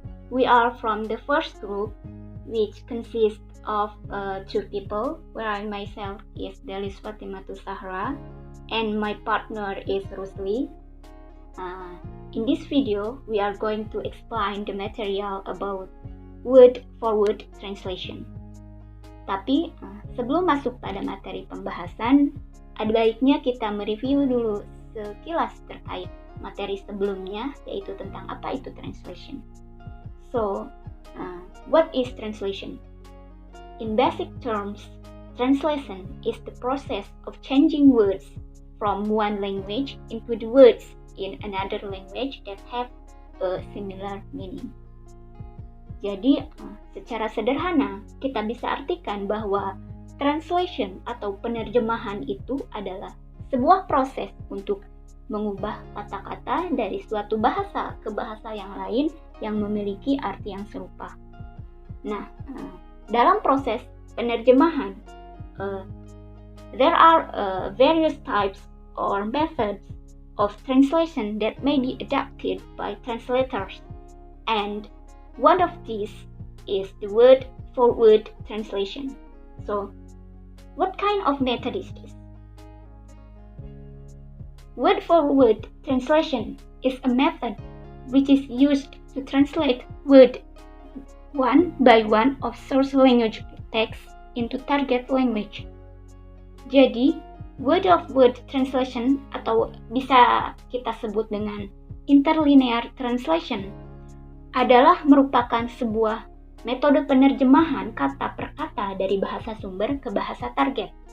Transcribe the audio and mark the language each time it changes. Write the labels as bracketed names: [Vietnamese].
[English] We are from the first group, which consists of two people, where I myself is Delis Fatimatu Sahra and my partner is Rusli. In this video, we are going to explain the material about word-for-word translation. [Indonesian] Tapi sebelum masuk pada materi pembahasan, ada baiknya kita mereview dulu sekilas terkait materi sebelumnya, yaitu tentang apa itu translation. [English] So, what is translation? In basic terms, translation is the process of changing words from one language into the words in another language that have a similar meaning. [Indonesian] Jadi, secara sederhana, kita bisa artikan bahwa translation atau penerjemahan itu adalah sebuah proses untuk mengubah kata-kata dari suatu bahasa ke bahasa yang lain yang memiliki arti yang serupa. Nah, dalam proses penerjemahan, [English] there are various types or methods of translation that may be adapted by translators, and one of these is the word-for-word translation. So, what kind of method is this? Word-for-word translation is a method which is used to translate word one by one of source language text into target language. [Indonesian] Jadi, word-of-word translation atau bisa kita sebut dengan interlinear translation adalah merupakan sebuah metode penerjemahan kata per kata dari bahasa sumber ke bahasa target.